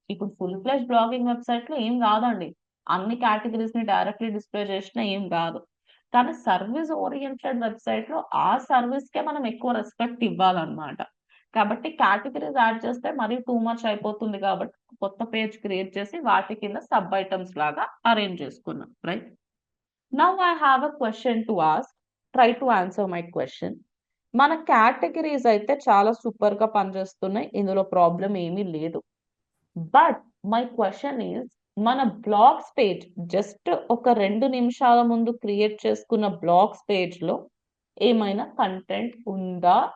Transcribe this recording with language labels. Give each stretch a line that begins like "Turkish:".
Telugu: ఇప్పుడు full fledged blogging వెబ్‌సైట్‌లో ఏం కాదండి. అన్ని కేటగిరీస్‌ని డైరెక్ట్‌లీ డిస్‌ప్లే చేసినా ఏం కాదు. కానీ సర్వీస్ ఓరియెంటెడ్ వెబ్‌సైట్‌లో ఆ సర్వీస్‌కే మనం ఎక్కువ రెస్పెక్ట్ ఇవ్వాలన్నమాట. కాబట్టి కేటగిరీస్ యాడ్ చేస్తే మరీ టూ మచ్ అయిపోతుంది కాబట్టి కొత్త పేజ్ క్రియేట్ చేసి వాటి కింద సబ్ ఐటెమ్స్ లాగా అరేంజ్ చేసుకున్నాం. Right?
English: Now I have a question to ask. Try to answer my question.
Telugu: మన కేటగిరీస్ అయితే చాలా సూపర్‌గా పనిచేస్తున్నాయి. ఇందులో ప్రాబ్లమ్ ఏమీ లేదు.
English: but my question is
Telugu: మన బ్లాగ్స్ పేజ్ జస్ట్ ఒక 2 నిమిషాల ముందు క్రియేట్ చేసుకున్న బ్లాగ్స్ పేజ్‌లో ఏమైనా కంటెంట్ ఉందా?